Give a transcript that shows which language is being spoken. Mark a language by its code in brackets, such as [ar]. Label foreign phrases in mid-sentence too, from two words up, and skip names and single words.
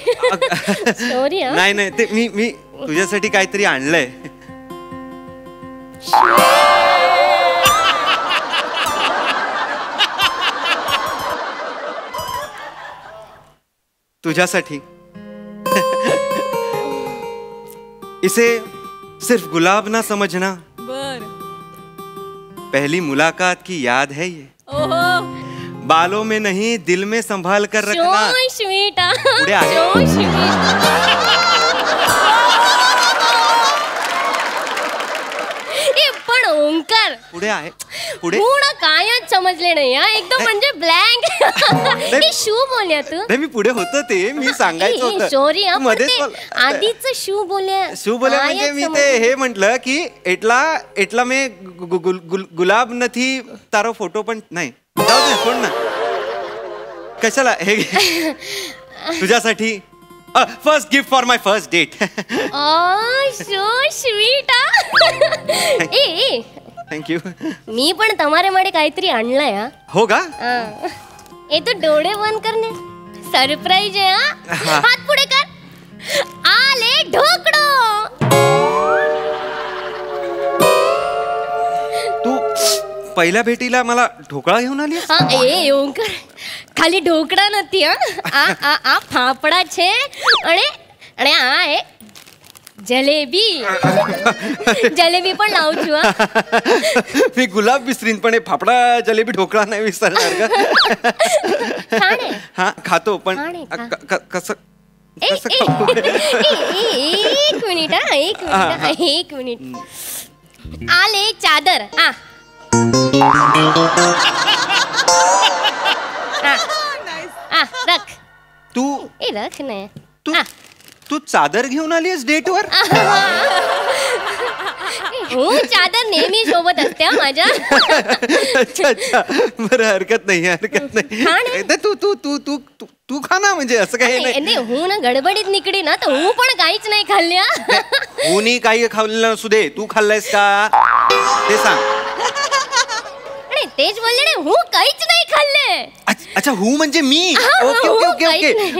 [mr] सॉरी. नाही ते मी तुझ्यासाठी काहीतरी आणलंय. [hi] तुझ्यासाठी इसे सिर्फ गुलाब ना समझना, [mr] बर. [hi] पहली मुलाकात की याद है ये, ओहो. बालों में नहीं दिल में संभाल कर रखना. [en] So sweet, [mr] पुढे आहे. [en] So sweet. [mr] ए, पण ओंकार पुढे आहे. पुढे पूर्ण कायच समजले नाही हा, एकदम म्हणजे ब्लँक. शू बोलल्या तू नाही, मी पुढे होतं ते मी सांगायचं होतं. सॉरी तू मध्येच आधीच शू बोलल्या शू बोले म्हणजे मी ते हे म्हंटल की एटला मी [gu] ગુલાબ નથી તારો ફોટો [mr] पण नाही. जाऊ दे, सोड ना. कशाला हे घे. [en] तुझ्यासाठी first gift for my first date. so sweet. ए [mr] थँक्यू. मी पण [gu] તમારા માટે [mr] काहीतरी आणलंय हा. हो का? ए तू डोळे बंद करणे, सरप्राईज आहे हा. हात पुढे कर. आले ढोकळो. तू पहिल्या भेटीला मला ढोकळा घेऊन आली. हा ए ओंकार, [gu] ખાલી ઢોકળા નથી હા. આ ફાફડા છે અને અને આ એ જલેબી. જલેબી પણ લાવું છું હા. [mr] मी गुलाब विसरीन पण हे फाफडा जलेबी ढोकळा नाही विसरणार का? खाणे. हा खातो पण खाणे, खा. कसं ए, कसं ए, खाऊ? एक मिनिट हा, एक मिनिट हा, एक मिनिट. आले चादर. रख. तू ए रख ने. तू चादर घेऊन आलीस डेटवर? હું ચાદર नेहमी सोबत असते हा माझ्या. अच्छा अच्छा, बरं, हरकत नाही हरकत खा नाही. ना. तू तू तू तू तू तू खा ना, म्हणजे असं काही नाही. नाही હું ना गडबडीत निकडी ना तर હું पण काहीच नाही खाल्ल्या. कोणी काही खाल्लेलं नसू दे, तू खाल्लायस का ते सांग. नाही तेच बोलले नाही, હું काहीच नाही खाल्ले. अच्छा, हू म्हणजे मी. ओके ओके ओके ओके.